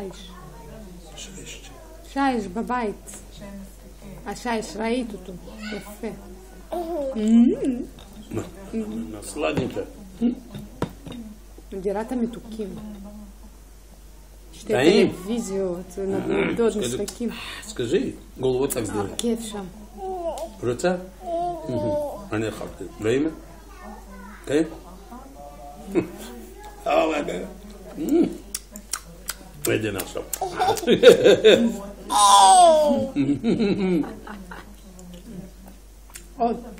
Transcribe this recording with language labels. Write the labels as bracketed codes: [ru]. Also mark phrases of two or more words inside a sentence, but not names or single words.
[he] שיש בבית. השיש, ראית אותו. יפה. סלדניקה. דירת המתוקים. שתי טעים. טלוויזיות, נדוד, משחקים. [ru] скажи, голову так сделай. [he] כיף שם. רוצה? אני אכלתי. ראימה? כן? עדן עכשיו. עוד.